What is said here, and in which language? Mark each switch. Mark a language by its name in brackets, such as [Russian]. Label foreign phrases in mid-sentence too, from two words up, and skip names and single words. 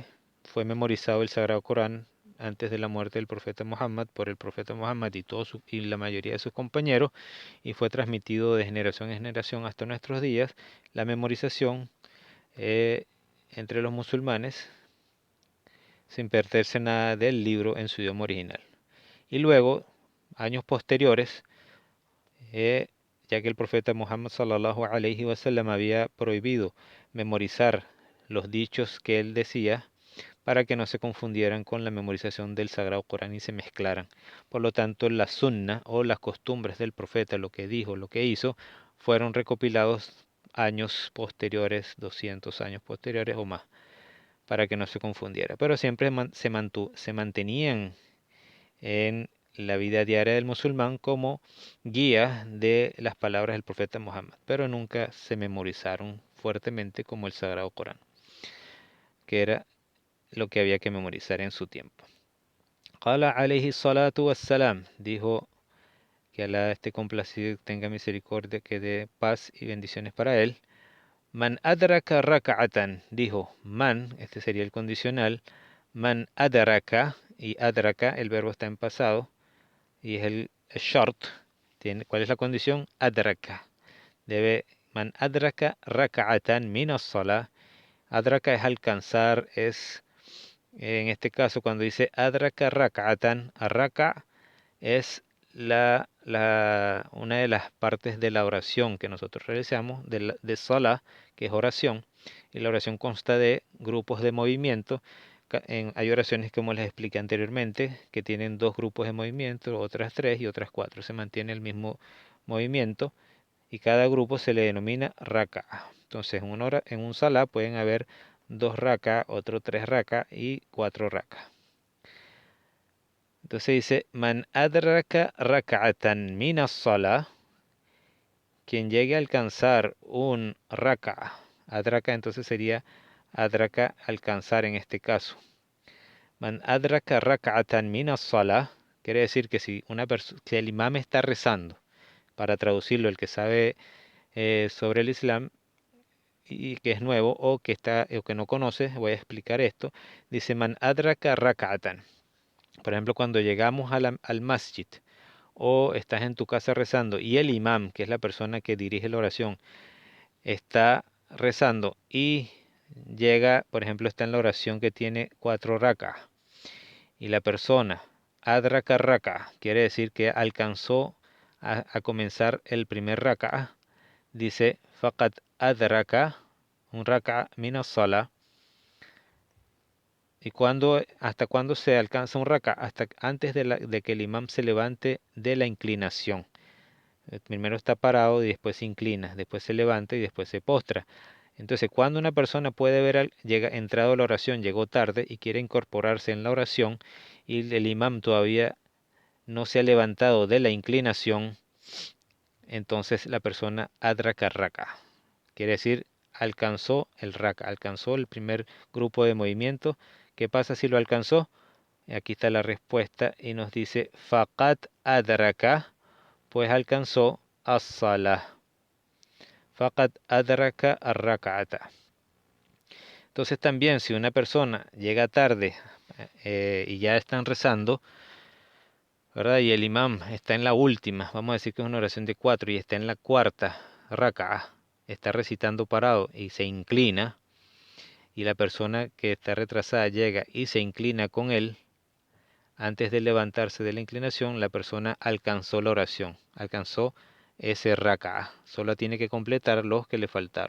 [Spanish] Fue memorizado el Sagrado Corán antes de la muerte del profeta Muhammad por el profeta Muhammad y la mayoría de sus compañeros, y fue transmitido de generación en generación hasta nuestros días. La memorización entre los musulmanes sin perderse nada del libro en su idioma original. Y luego, años posteriores, ya que el profeta Muhammad [Arabic] صلى الله عليه وسلم [Spanish] había prohibido memorizar los dichos que él decía para que no se confundieran con la memorización del Sagrado Corán y se mezclaran. Por lo tanto, la sunna o las costumbres del profeta, lo que dijo, lo que hizo, fueron recopilados años posteriores, 200 años posteriores o más, para que no se confundiera. Pero siempre se mantenían en la vida diaria del musulmán como guía de las palabras del profeta Muhammad, pero nunca se memorizaron fuertemente como el Sagrado Corán, que era lo que había que memorizar en su tiempo. [Arabic] قال عليه الصلاة والسلام, [Spanish] dijo que Alá esté complacido y tenga misericordia, que dé paz y bendiciones para él. [Arabic] من أدرك ركعة, [Spanish] dijo man, este sería el condicional, [Arabic] من أدرك, [Spanish] y adraka, el verbo está en pasado, y es el short. ¿Cuál es la condición? Adraka. [Arabic] من أدرك ركعة من الصلاة. [Spanish] Adraka es alcanzar, es en este caso cuando dice [Arabic] أدرك ركعة, [Spanish] arraka es una de las partes de la oración que nosotros realizamos, de salah, que es oración, y la oración consta de grupos de movimiento. Hay oraciones, como les expliqué anteriormente, que tienen dos grupos de movimiento, otras tres y otras cuatro. Se mantiene el mismo movimiento y cada grupo se le denomina raka. Entonces, en un salah pueden haber dos raka, otro tres raka y cuatro raka. Entonces dice, [Arabic] من أدرك ركعة من الصلاة, [Spanish] quien llegue a alcanzar un raka. Adraka entonces sería adraka, alcanzar en este caso. [Arabic] من أدرك ركعة من الصلاة, [Spanish] quiere decir que si que el imam está rezando, para traducirlo, el que sabe sobre el Islam y que es nuevo o que no conoce, voy a explicar esto. Dice [Arabic] من أدرك ركعة. [Spanish] Por ejemplo, cuando llegamos al masjid o estás en tu casa rezando y el imam, que es la persona que dirige la oración, está rezando y llega, por ejemplo, está en la oración que tiene 4 rak'ah y la persona [Arabic] أدرك ركعة, [Spanish] quiere decir que alcanzó a comenzar el primer rak'ah, dice [Arabic] فقد أدرك [Spanish] un [Arabic] ركعة من الصلاة. [Spanish] ¿Y hasta cuándo se alcanza un raka? Hasta antes de que el imam se levante de la inclinación. Primero está parado y después se inclina, después se levanta y después se postra. Entonces, cuando una persona puede ver, entrado a la oración, llegó tarde y quiere incorporarse en la oración y el imam todavía no se ha levantado de la inclinación, entonces la persona [Arabic] أدرك ركعة. [Spanish] Quiere decir, alcanzó el raka, alcanzó el primer grupo de movimiento. ¿Qué pasa si lo alcanzó? Aquí está la respuesta y nos dice [Arabic] فقد أدرك, [Spanish] pues alcanzó as-salah. [Arabic] فقد أدرك الركعة. [Spanish] Entonces también si una persona llega tarde y ya están rezando, ¿verdad? Y el imam está en la última, vamos a decir que es una oración de 4 y está en la cuarta raka'a, está recitando parado y se inclina, y la persona que está retrasada llega y se inclina con él, antes de levantarse de la inclinación, la persona alcanzó la oración, alcanzó ese raka'a, solo tiene que completar los que le faltaron.